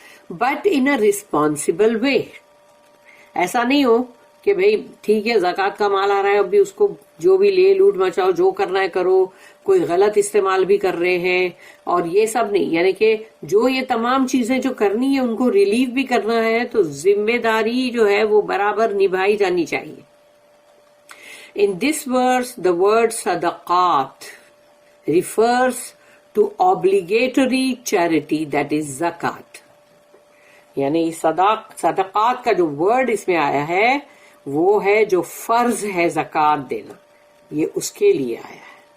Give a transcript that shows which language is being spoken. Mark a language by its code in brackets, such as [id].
[en] but in a responsible way, [ur] ایسا نہیں ہو کہ بھئی ٹھیک ہے زکوٰۃ کا مال آ رہا ہے اب بھی اس کو جو بھی لے لوٹ مچاؤ، جو کرنا ہے کرو، کوئی غلط استعمال بھی کر رہے ہیں اور یہ سب نہیں. یعنی کہ جو یہ تمام چیزیں جو کرنی ہے ان کو ریلیف بھی کرنا ہے تو ذمہ داری جو ہے وہ برابر نبھائی جانی چاہیے. [en] In this verse, the word sadaqat refers to obligatory charity, that is zakat. [ur] یعنی صدقات کا جو ورڈ اس میں آیا ہے وہ ہے جو فرض ہے زکوٰۃ دینا، یہ اس کے لیے آیا ہے.